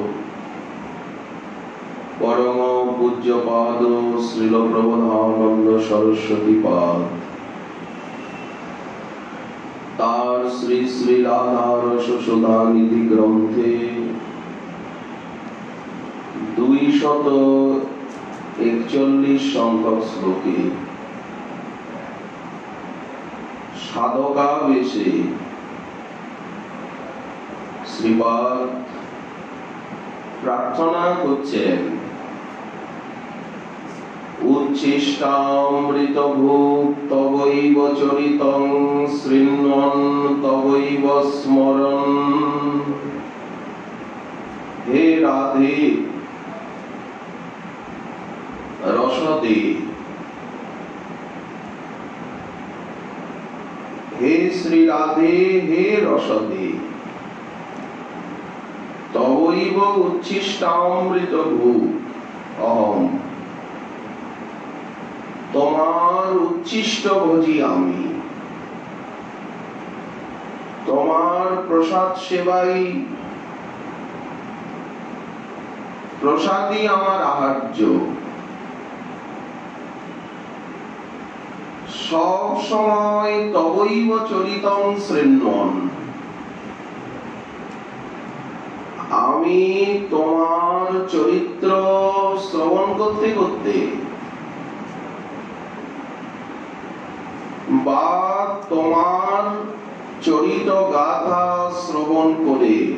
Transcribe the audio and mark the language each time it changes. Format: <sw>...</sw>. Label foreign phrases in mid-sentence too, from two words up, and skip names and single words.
<bn>পরম পূজ্য পাদ শ্রীল প্রবোধানন্দ সরস্বতী পাদ তার শ্রী শ্রী রাধা রস সুধা নিধি গ্রন্থে 241 সংখ্যক শ্লোকে সাধকা বেশে শ্রীপাদ প্রার্থনা করছেন</bn> <sa>উচ্ছিষ্টামৃতভুক্তবৈব চরিতং শৃণ্বন তবৈব স্মরণ। হে রাধে রসদে, हे श्री राधे हे रसदे, तवैव उच्छिष्टामृत भूत अहम,</sa> <bn>তোমার উচ্ছিষ্ট ভোজি আমি, তোমার প্রসাদ সেবাই প্রসাদই আমার আহার্য। সব সময়</bn> <sa>তবৈব চরিতং শৃণ্বন,</sa> <bn>আমি তোমার চরিত্র শ্রবণ করতে করতে বা তোমার চরিত গাথা শ্রবণ করে</bn>